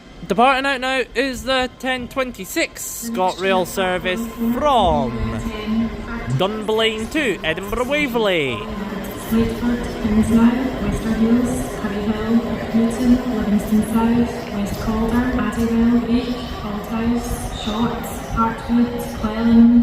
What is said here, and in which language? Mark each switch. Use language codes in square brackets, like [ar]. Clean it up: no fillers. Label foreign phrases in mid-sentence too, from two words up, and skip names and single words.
[en] Departing out now is the 1026 Scotrail service from Dunblane to Edinburgh Waverley. Slateford, Kingsmouth, Westerhills, Curryhill, Newton, Livingston South, West Calder, Abbeyville, Beach, Althouse, Shotts, Hartwood, Cleland.